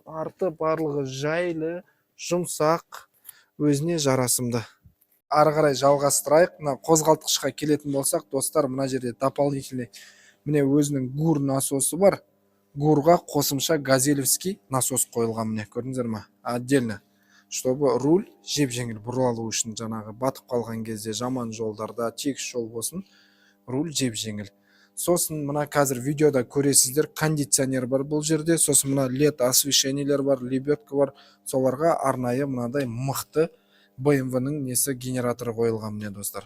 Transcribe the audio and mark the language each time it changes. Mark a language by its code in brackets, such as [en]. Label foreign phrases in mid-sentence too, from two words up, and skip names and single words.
[kk] Арты барлығы жайлы, жұмсақ, өзіне жарасымды. Ары қарай жалғастырайық. Мына қозғалтқышқа келетін болсақ, достар, мына жерде дополнительный міне өзінің гур насосы бар. Гурға қосымша газелевский насос қойылған, міне көрдіңіздер ме? [ru] Отдельно, чтобы [kk] руль жеп-жеңіл бұралу үшін, жаңағы батып қалған кезде жаман жолдарда тегіс жол болсын, руль жеп-жеңіл. Сосын мына қазір видеода көресіздер, кондиционер бар бұл жерде, сосын мына LED освещениелер бар, лебедка бар. Соларға арнайы мынадай мықты BMW-ның несі генераторы қойылған, міне достар.